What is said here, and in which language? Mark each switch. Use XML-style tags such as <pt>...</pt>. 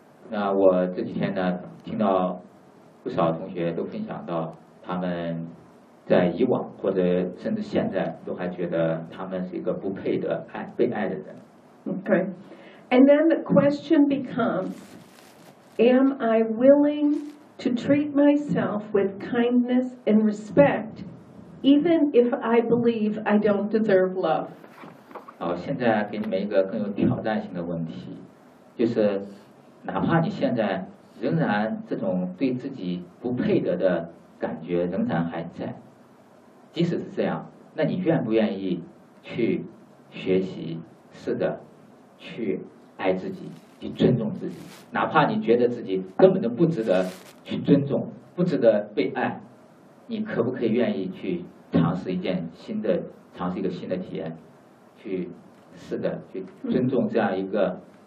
<zh>那我这几天呢，听到不少同学都分享到他们。在以往或者甚至现在都还觉得他们是一个不配的爱被爱的人。</zh> <en>Okay, and then the question becomes, am I willing to treat myself with kindness and respect, even if I believe I don't deserve love?</en> <zh>好，现在给你们一个更有挑战性的问题，就是哪怕你现在仍然这种对自己不配得的感觉仍然还在。即使是这样，那你愿不愿意去学习，试着去爱自己，去尊重自己，哪怕你觉得自己根本都不值得去尊重，不值得被爱，你可不可以愿意去尝试一件新的，尝试一个新的体验，去试着去尊重这样一个</zh>